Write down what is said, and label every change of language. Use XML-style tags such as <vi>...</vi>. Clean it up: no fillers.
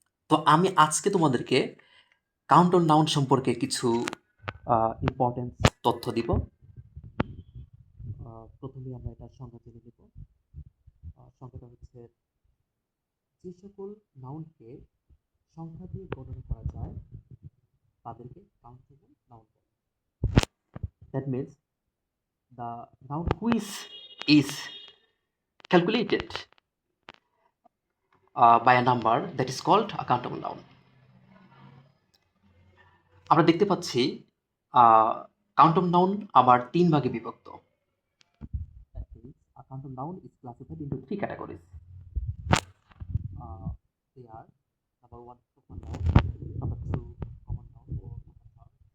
<bn>তো আমি আজকে তোমাদেরকে কাউন্টেবল নাউন সম্পর্কে কিছু ইম্পর্টেন্ট তথ্য দিব। প্রথমেই আমরা এটার সংজ্ঞা জেনে নেব। সংজ্ঞাটা হচ্ছে, যে সকল নাউনকে সংখ্যা দিয়ে গণনা করা যায় তাদেরকে কাউন্টেবল নাউন বলে।</bn> <en>That means the noun which is calculated by a number that is called a countable noun.</en> <bn>আমরা দেখতে পাচ্ছি কাউন্টেবল নাউন আবার তিন ভাগে বিভক্ত।</bn> <en>That means a countable noun is classified into three categories. They are number one, proper noun, number two, common noun, or number third.</en>